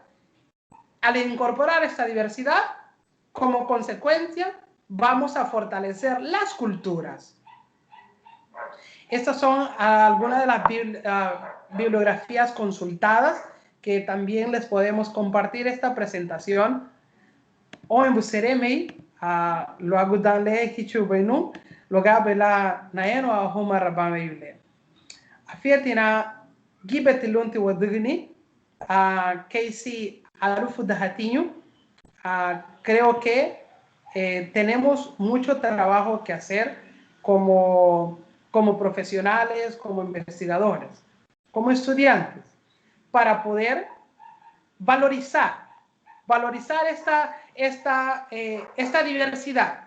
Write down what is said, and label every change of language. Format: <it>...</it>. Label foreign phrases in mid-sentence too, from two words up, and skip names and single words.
<es>Al incorporar esta diversidad, como consecuencia, vamos a fortalecer las culturas. Estas son algunas de las bibliografías consultadas que también les podemos compartir esta presentación.</es> <cab>O en Buseremi, lo agudale hichubenu, lo gabela naeno a homa rabame yule. Afiatina gibetilunti wadigni, Casey Arufu Dajatiño.</cab> <es>Creo que tenemos mucho trabajo que hacer como profesionales, como investigadores, como estudiantes, para poder valorizar esta diversidad.</es>